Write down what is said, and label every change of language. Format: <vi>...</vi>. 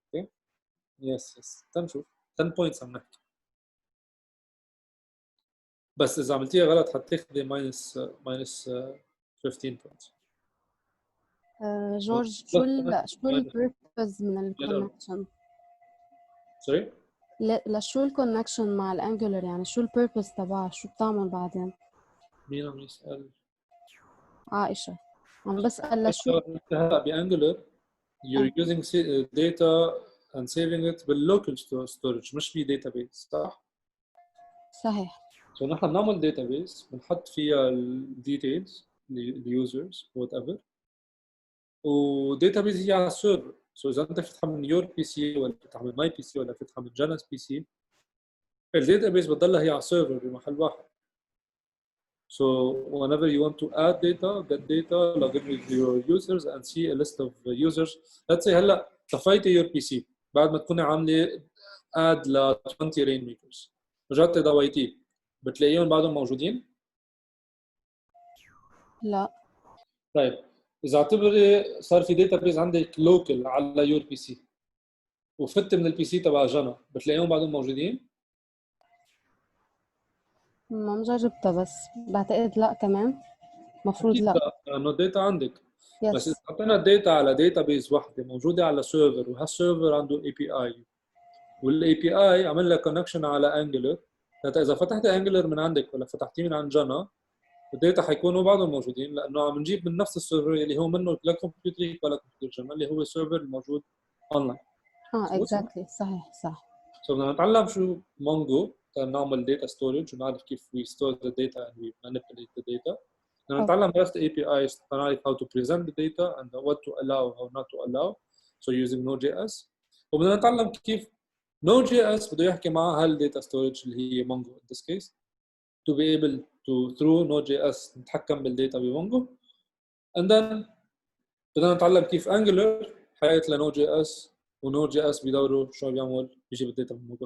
<ar>اوكي يس تنشوف 10 points عم نحكي، بس اذا عملتيها غلط حتاخذي</ar> <en>minus 15 points.</en> <ar>جورج شو البيربز من الكونكشن؟ سوري؟ لشو الكونكشن مع الانجولار؟ يعني شو البيربز تبعها؟ شو بتعمل بعدين؟ مين عم يسأل؟ عائشة عم بسأل لشو هلا بانجولار</ar> <en>you're using data and saving it بالlocal storage</en> <ar>مش في</ar> <en>database،</en> <ar>صح؟ صحيح. سو نحن بنعمل داتابيس بنحط فيها الديتيلز اليوزرز وات ايفر، وداتابيس هي على السيرفر. سو اذا انت فتحها من يور بي سي ولا فتحها من ماي بي سي ولا فتحها من جانس بي سي، الداتابيس بتضلها هي على السيرفر بمحل واحد.</ar> <en>So whenever you want to add data, get data, log in with your users and see a list of users. Let's say</en> <ar>هلا طفيتي</ar> <en>your PC</en> <ar>بعد ما تكوني عامله add ل 20 Rainmakers، رجعتي ضويتيه، بتلاقيهم بعدهم موجودين؟ لا. طيب اذا اعتبري صار في داتابيز عندك لوكال على يور بي سي وفت من البي سي تبع جنى، بتلاقيهم بعدهم موجودين؟ ما مجربتها بس بعتقد لا كمان، مفروض اكيد لا. لا، لانه الداتا عندك. بس اذا يس. حطينا الداتا على داتابيز وحده موجوده على سيرفر، وهالسيرفر عنده اي بي اي، والاي بي اي عمل لك كونكشن على انجلر، اذا فتحت انجلر من عندك ولا فتحتيه من عند جنى، الداتا حيكونوا بعضهم موجودين، لانه عم نجيب من نفس السيرفر اللي هو منه لا كمبيوتري ولا كمبيوتر جنى، اللي هو السيرفر الموجود اونلاين. اكزاكتلي صحيح صح. سو بدنا نتعلم شو مونجو نعمل داتا ستورج ونعرف كيف</ar> <en>we store the data</en> <ar>and we manipulate the data. بدنا نتعلم REST APIs نعرف</ar> <en>how to present the data and what to allow how not to allow, so using Node.js.</en> <ar>وبدنا نتعلم كيف Node.js بده يحكي مع هالداتا ستورج اللي هي مونجو</ar> <en>in this case to be able to through Node.js</en> <ar>نتحكم بالداتا بمونجو.</ar> <en>and then</en> <ar>بدنا نتعلم كيف Angular حيات ل Node.js، ونود جي اس بدوره شو بيعمل بيجيب الداتا من الموقع.</ar>